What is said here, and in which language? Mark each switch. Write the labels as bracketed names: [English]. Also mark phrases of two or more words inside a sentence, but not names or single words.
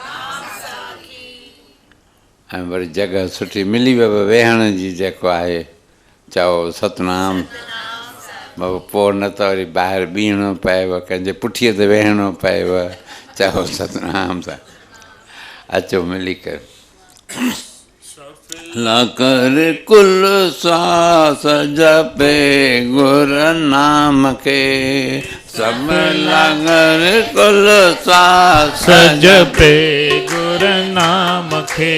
[Sindhi] ऐं वरी जॻह सुठी मिली वियो वेहण जी जेको आहे। चओ सतनाम। पोइ न त वरी ॿाहिरि बीहणो पएव, कंहिंजे पुठीअ ते वेहणो पएव। चओ सतनाम सां। अचो मिली कर। [Hindi] लकर कुल सांस जपे गुर नाम के, सब लगर कुल सांस जपे गुर नाम के।